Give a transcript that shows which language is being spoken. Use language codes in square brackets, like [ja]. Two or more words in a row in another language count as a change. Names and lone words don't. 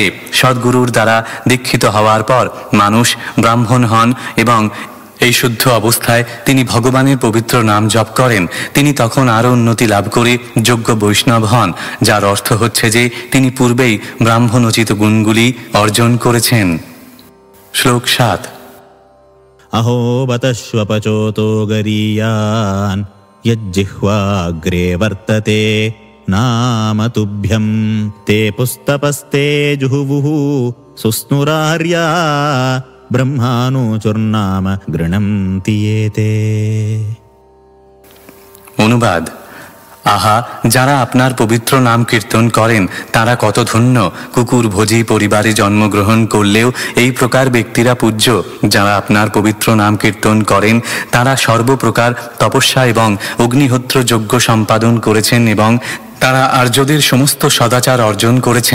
[bn] সদ্গুরুর দ্বারা দীক্ষিত হওয়ার পর মানুষ ব্রাহ্মণ হন এবং এই শুদ্ধ অবস্থায় তিনি ভগবানের পবিত্র নাম জপ করেন। তিনি তখন আরও উন্নতি লাভ করে যোগ্য বৈষ্ণব হন, যার অর্থ হচ্ছে যে তিনি পূর্বেই ব্রাহ্মণোচিত গুণগুলি অর্জন করেছেন। শ্লোক 7। [sa] अहो बतश्वपचोतो गरीयान् यज्जिह्वाग्रे वर्तते नाम तुभ्यं ते पुस्तपस्ते जुहुवुः सुस्नुरार्या ब्रह्मानुचुर्नाम गृह्णन्ति एते। [bn] অনুবাদ: আহা, যারা আপনার পবিত্র নাম কীর্তন করেন তারা কত ধন্য। কুকুর ভোজী পরিবারে জন্মগ্রহণ করলেও এই প্রকার ব্যক্তিরা পূজ্য। যারা আপনার পবিত্র নাম কীর্তন করেন তারা সর্বপ্রকার তপস্যা এবং অগ্নিহোত্র যজ্ঞ সম্পাদন করেছেন এবং তারা আর্যদের সমস্ত সদাচার অর্জন করেছেন।